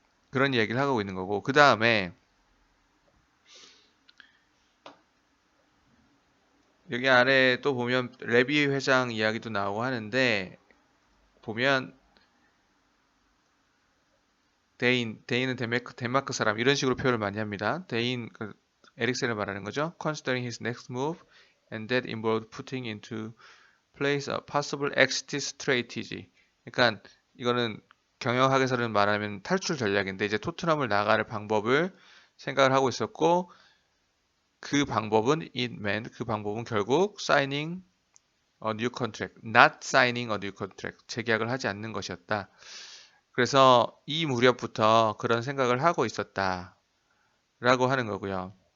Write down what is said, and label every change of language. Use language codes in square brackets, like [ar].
[ko] 그런 얘기를 하고 있는 거고. 그 다음에 여기 아래 또 보면 레비 회장 이야기도 나오고 하는데 보면 데인은 덴마크 사람 이런 식으로 표현을 많이 합니다. 에릭센을 말하는 거죠. [en] Considering his next move and that involved putting into place a possible exit strategy. [ko] 그러니까 이거는 경영학에서는 말하면 탈출 전략인데 이제 토트넘을 나갈 방법을 생각을 하고 있었고 그 방법은 결국 [en] signing a new contract, [ko] not signing a new contract. 재계약을 하지 않는 것이었다. 그래서 이 무렵부터 그런 생각을 하고 있었다라고 하는 거고요.